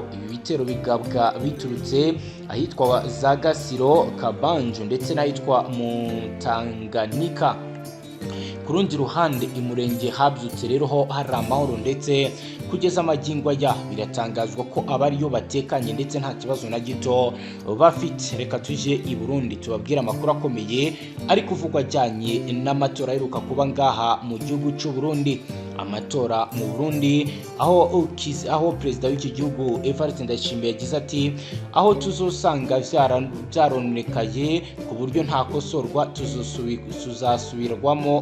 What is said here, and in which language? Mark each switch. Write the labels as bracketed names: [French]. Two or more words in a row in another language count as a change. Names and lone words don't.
[Kinyarwanda] Ibi bitero bigabwa biturutse ahitwa za Gasiro, Kabanjo ndetse n'ahitwa Mutanganika. Ku rundi ruhande Imurenge habyutse rero ho hari amahoro, ndetse kugeza amagingo aya biratangazwa ko abariyo batekanye ndetse nta kibazo na gito bafite. Reka tuje i Burundi tubabwira amakuru akomeye ari kuvugwa ajyanye n'amatora aheruka kuba ngaha mu gihugu cy'u Burundi. Amatora mu Burundi aho perezida w'iki gihugu Evariste Ndayishimiye yagize ati [Rundi] aho tuzosanga byaronekaye ku buryo nta kosorwa tuzasubirwamo.